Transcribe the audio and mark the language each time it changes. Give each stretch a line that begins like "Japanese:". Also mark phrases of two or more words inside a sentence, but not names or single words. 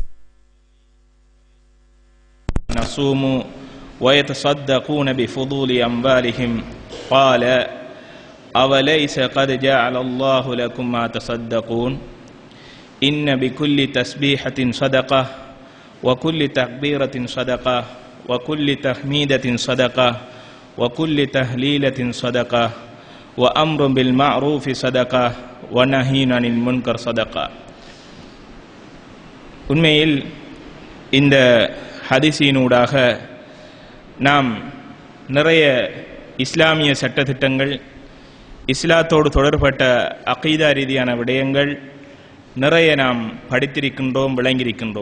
Arabic: ونصوم ويتصدقون بفضول أموالهم قال أوليس قد جعل الله لكم ما تصدقون إن بكل تسبيحة صدقة وكل تكبيرة صدقة وكل تحميدة صدقة وكل تهليلة صدقة وأمر بالمعروف صدقة ونهي عن المنكر صدقة.
Tamil: உண்மையில் இந்த ஹதீஸினூடாக நாம் நிறைய இஸ்லாமிய சட்டத்திட்டங்கள், இஸ்லாத்தோடு தொடர்பட்ட அகீதா ரீதியான விடயங்கள் நிறைய நாம் படித்திருக்கின்றோம், விளங்கியிருக்கின்றோம்.